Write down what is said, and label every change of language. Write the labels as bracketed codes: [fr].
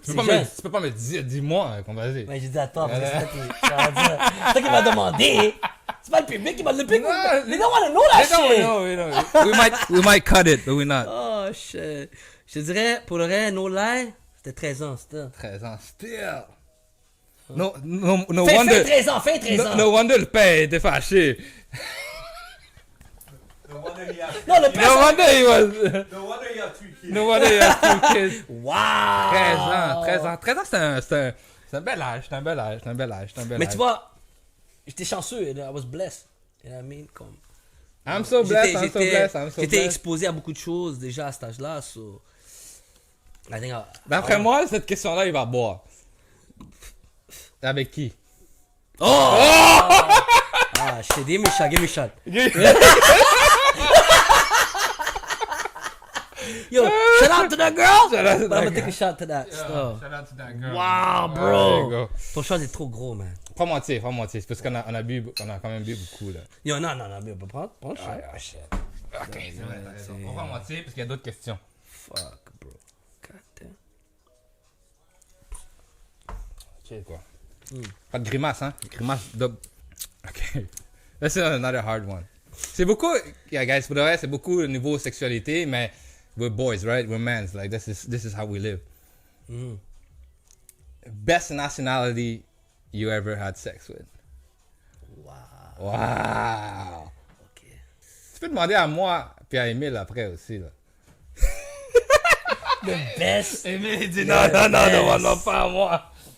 [fr] Tu peux pas me dire, dis-moi, vas-y. Mais j'ai dit à toi, parce que c'est toi qui m'as demandé. C'est pas le public qui m'a le public. [en] They don't wanna know that shit. We might cut it, but we're not. Oh shit. [fr] Je te dirais, pour le vrai, [en] no lie, [fr] c'était 13 ans, c'était. 13 ans, [en] still. No [fr] Fin 13 ans, fin 13 ans. [en] No wonder [fr] le père était fâché. Non, le [en] No [fr] père. [en] wonder he was... No wonder you have 3 kids. No wonder he has 2 kids. Wow. [fr] 13 ans, c'est un bel âge, Mais tu vois, j'étais chanceux, [en] I was blessed. You know what I mean? [fr] Comme... [en] I'm so blessed. [fr] J'étais exposé à beaucoup de choses déjà à cet âge-là, [en] so... I think [fr] D'après moi, cette question-là, il va boire. Avec qui? [en] Oh! Ah, shit, give me a shot. Yo, shout out to that girl. Shout out to But I'm gonna take a shot to that stuff. Shout out to that girl. Wow, There you bro. go. [fr] Ton shot est trop gros, man. Pas moitié. C'est parce qu'on a quand même bu beaucoup, là. Yo, non, mais prends le shot. Ah, shit. Ok, c'est vrai, t'as raison. On va moitié parce qu'il y a d'autres questions. [en] Fuck, bro. God damn. [fr] Chill, quoi. Pas de grimace, hein? Grimace de... Ok. [en] This is another hard one. [fr] C'est beaucoup... [en] Yeah, guys, [fr] pour de vrai, c'est beaucoup au niveau sexualité, mais [en] we're boys, right? We're men. Like, this is how we live. Best nationality you ever had sex with? Wow! Ok. [fr] Tu peux demander à moi puis à Emile après aussi, là. [en] The best. [fr] Emile, il dit non, pas à moi.